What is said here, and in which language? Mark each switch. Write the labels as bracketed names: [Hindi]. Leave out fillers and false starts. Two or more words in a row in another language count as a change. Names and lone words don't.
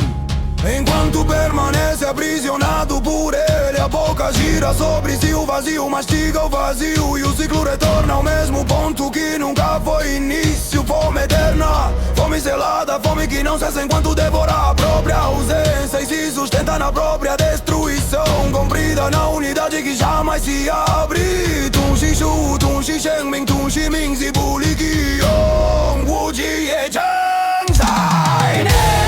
[Portuguese] Enquanto permanece aprisionado por ele, a boca gira sobre si, o vazio mastiga o vazio, e o ciclo retorna ao mesmo ponto que nunca foi início. Fome eterna, fome selada, fome que não cessa enquanto devora a própria ausência e se sustenta na própria destruição, comprida na unidade que jamais se abre. Tum xixu, tum xixen ming, tum ximing zibuli guion, wu ji ye chang sai ne.